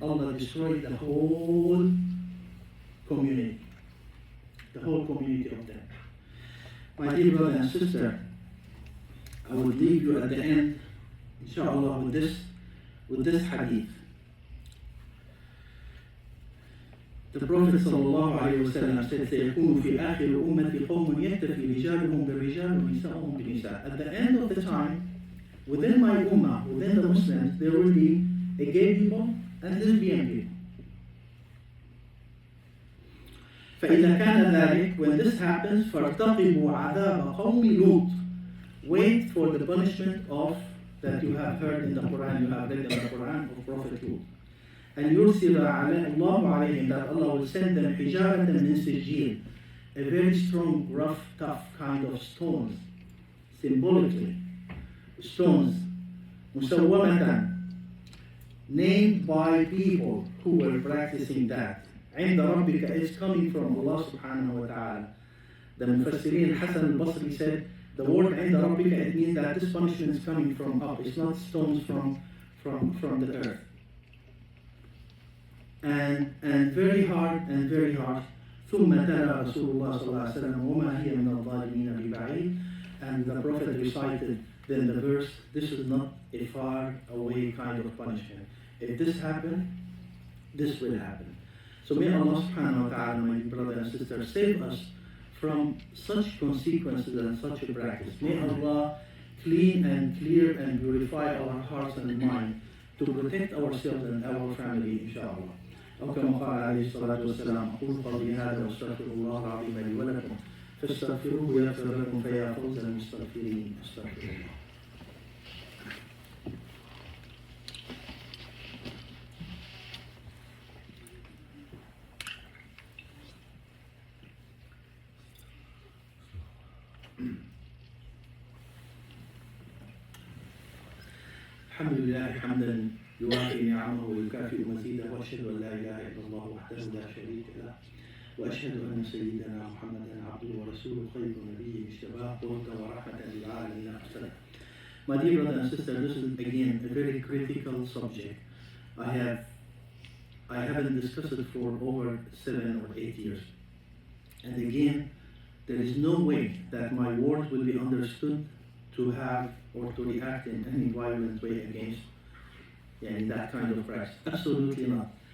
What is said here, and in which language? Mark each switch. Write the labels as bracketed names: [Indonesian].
[English] Allah destroyed the whole community. The whole community of them. My dear brother and sister, I will leave you at the end, inshallah, with this hadith. The Prophet ﷺ said, [Arabic] سيكون في آخر أمة قوم يكتفي رجالهم بالرجال ونساؤهم بالنساء. [English] At the end of the time, within my ummah, within the Muslims, there will be a gay people and lesbian people. [Arabic] فإذا كان ذلك, [English] when this happens, [Arabic] فارتقبوا عذاب قوم لوط. [English] Wait for the punishment of that you have heard in the Quran, you have read in the Quran of Prophet Lut. And [Arabic] يرسل الله عليهم, [English] that Allah will send them [Arabic] حجارة من سجيل, [English] a very strong, rough, tough kind of stones, symbolically, stones, [Arabic] مسومة, [English] named by people who were practicing that. [Arabic] عند ربك [English] is coming from Allah subhanahu wa ta'ala. The Mufassirin Hassan al-Basri said, the word عند ربك, it means that this punishment is coming from up. It's not stones from the earth. And very hard and very hard. [Arabic] ثم تلا رسول الله صلى الله عليه وسلم وما هي من الظالمين ببعيد. [English] And the Prophet recited then the verse, this is not a far away kind of punishment. If this happened, this will happen. So may Allah subhanahu wa ta'ala, my brother and sister, save us from such consequences and such a practice. May Allah clean and clear and purify our hearts and mind to protect ourselves and our family, inshallah. [Arabic] أو كما قال عليه الصلاة والسلام أقول قولي هذا وأستغفر الله العظيم لي ولكم فاستغفروه يغفر لكم فيا فوز المستغفرين. استغفر الله. الحمد لله حمدا يوافي نعمه ويكافئ مزيده واشهد ان لا اله الا الله وحده لا شريك له واشهد ان سيدنا محمدا عبده ورسوله خير نبي اجتباه هدى ورحمه للعالمين ارسله. [English] My dear brother and sister, this is again a very critical subject. I haven't discussed it for over 7 or 8 years. And again, there is no way that my words will be understood to have or to react in any violent way against that kind of practice. Absolutely not.